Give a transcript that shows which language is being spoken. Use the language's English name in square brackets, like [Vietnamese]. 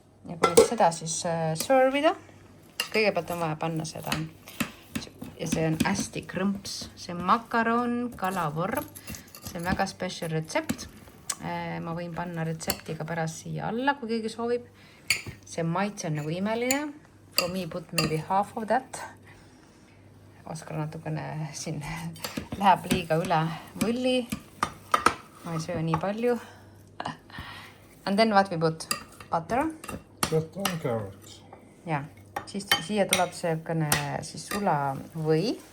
[Estonian] Ja kui seda siis servida, kõigepealt on vaja panna seda. Ja see on hästi krõmps. See on makaron, kalavorm. See on väga special retsept. Ma võin panna retseptiga pärast siia alla, kui keegi soovib. See maitse on nagu imeline. [English] For me put maybe half of that. [Estonian] Oskar natukene siin läheb liiga üle võlli. Ma ei söö nii palju. [English] And then what we put? Butter. Butter and carrots. [Estonian] Ja, siis siia tuleb siis sula või.